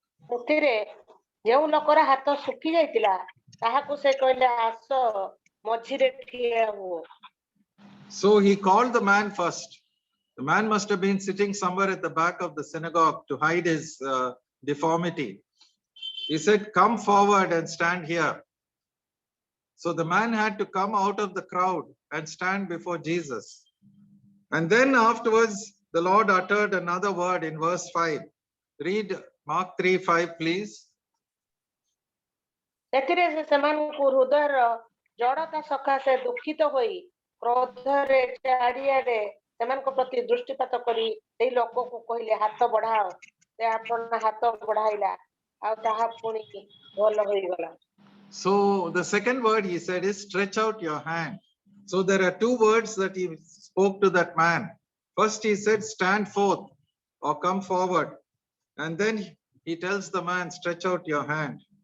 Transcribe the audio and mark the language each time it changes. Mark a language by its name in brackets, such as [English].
[Odia] ସେଥିରେ ଯେଉଁ ଲୋକର ହାତ ଶୁଖି ଯାଇଥିଲା ତାହାକୁ ସେ କହିଲେ ଆସ ମଝିରେ ଠିଆ ହୁଅ। [English] So he called the man first. The man must have been sitting somewhere at the back of the synagogue to hide his deformity. He said, come forward and stand here. So the man had to come out of the crowd and stand before Jesus. And then afterwards, the Lord uttered another word in verse 5. Read Mark 3:5, please. [Odia] ସେଥିରେ ସେ ସେମାନଙ୍କୁ ହୃଦୟର ଜଡ଼ତା ସକାଶେ ଦୁଃଖିତ ହୋଇ କ୍ରୋଧରେ ଚାରିଆଡେ ସେମାନଙ୍କ ପ୍ରତି ଦୃଷ୍ଟିପାତ କରି ସେଇ ଲୋକକୁ କହିଲେ ହାତ ବଢାଅ। ସେ ଆପଣ ହାତ ବଢାଇଲା ଆଉ ତାହା ପୁଣି ଭଲ ହୋଇଗଲା। [English] So the second word he said is stretch out your hand. So there are two words that he spoke to that man. First he said stand forth or come forward. And then he tells the man stretch out your hand.